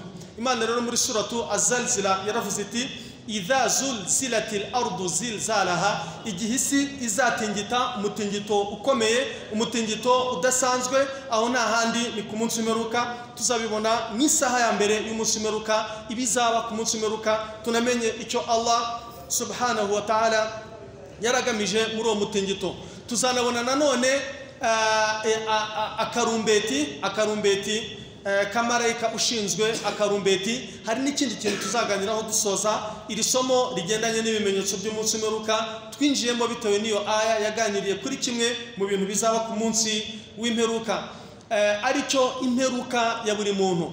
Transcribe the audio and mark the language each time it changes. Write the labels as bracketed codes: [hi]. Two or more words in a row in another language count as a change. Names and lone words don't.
[rw] Imana rero muri suratu Az-Zalzala yaravuze iti [ar] إذا زلزلت الأرض زلزالها, [rw] igihe isi izatingita umutingito ukomeye, umutingito udasanzwe, aho nta handi ni ku munsi w'imperuka. Tuzabibona n'isaha ya mbere y'umunsi w'imperuka, ibizaba ku munsi w'imperuka, tunamenye icyo Allah [ar] سبحانه وتعالى [rw] yaragamije muri uwo mutingito. Tuzanabona nanone akarumbeti kamarayika ushinzwe akarumbeti. Hari n'ikindi kintu tuzaganiraho dusoza iri somo rigendanye n'ibimenyetso by'umunsi w'imperuka, twinjiyemo bitewe n'iyo aya yaganiriye kuri kimwe mu bintu bizaba ku munsi w'imperuka, aricyo imperuka ya buri muntu.